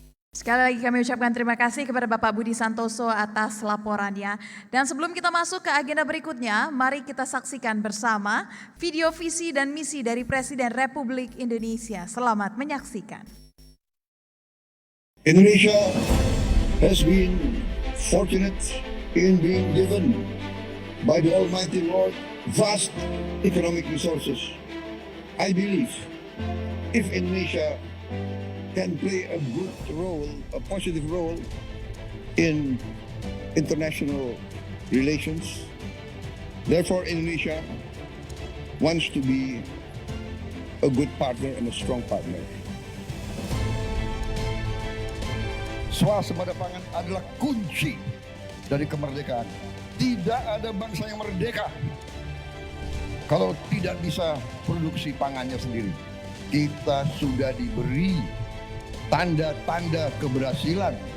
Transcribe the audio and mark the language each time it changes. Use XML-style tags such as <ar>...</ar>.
<id>Sekali lagi kami ucapkan terima kasih kepada Bapak Budi Santoso atas laporannya. Dan sebelum kita masuk ke agenda berikutnya, mari kita saksikan bersama video visi dan misi dari Presiden Republik Indonesia. Selamat menyaksikan.</id> <en>Indonesia has been fortunate in being given by the Almighty Lord vast economic resources. I believe if Indonesia can play a good role, a positive role in international relations. Therefore, Indonesia wants to be a good partner and a strong partner.</en> <id>Swasembada pangan adalah kunci dari kemerdekaan. Tidak ada bangsa yang merdeka kalau tidak bisa produksi pangannya sendiri. Kita sudah diberi tanda-tanda keberhasilan.</id>